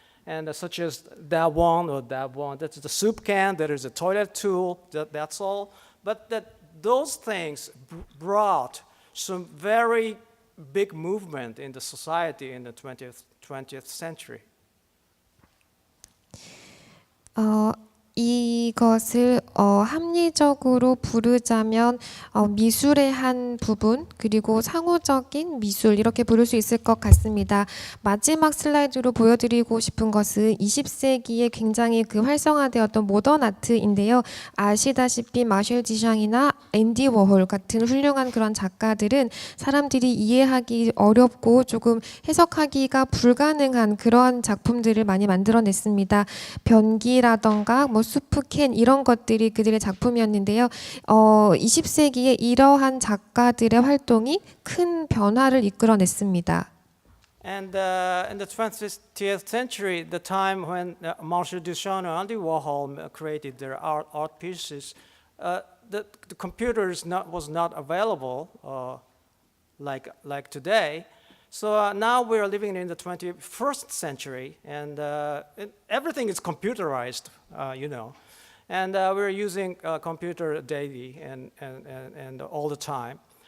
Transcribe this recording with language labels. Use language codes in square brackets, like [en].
[en] And such as that one, that's the soup can, there is a toilet tool, that's all. But those things brought some very big movement in the society in the 20th century. [ko] 이것을 합리적으로 부르자면 미술의 한 부분 그리고 상호적인 미술 이렇게 부를 수 있을 것 같습니다. 마지막 슬라이드로 보여드리고 싶은 것은 20세기에 굉장히 활성화되었던 모던 아트인데요. 아시다시피 마셸 디샹이나 앤디 워홀 같은 훌륭한 그런 작가들은 사람들이 이해하기 어렵고 조금 해석하기가 불가능한 그런 작품들을 많이 만들어냈습니다. 변기라던가 수프캔 이런 것들이 그들의 작품이었는데요. 20세기에 이러한 작가들의 활동이 큰 변화를 이끌어냈습니다. [en] And in the 20th century, the time when Marcel Duchamp and Andy Warhol created their art pieces, the computers was not available like today. So now we are living in the 21st century, and everything is computerized, and we're using computer daily and all the time.